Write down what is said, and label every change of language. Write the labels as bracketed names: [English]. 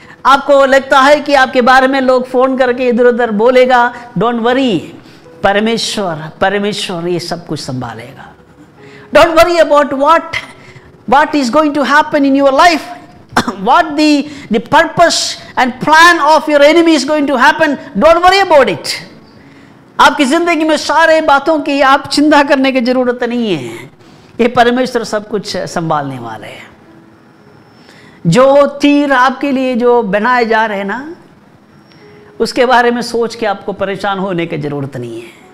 [Hindi] आपको लगता है कि आपके बारे में लोग फ़ोन करके इधर उधर बोलेगा, [English] don't worry, [Hindi] परमेश्वर ये सब कुछ संभालेगा। [English] Don't worry about what is going to happen in your life, what the purpose and plan of your enemy is going to happen, don't worry about it. [Hindi] आपकी जिंदगी में सारे बातों की आप चिंता करने की जरूरत नहीं है, ये परमेश्वर सब कुछ संभालने वाले हैं। जो तीर आपके लिए जो बनाए जा रहे हैं ना, उसके बारे में सोच के आपको परेशान होने की जरूरत नहीं है।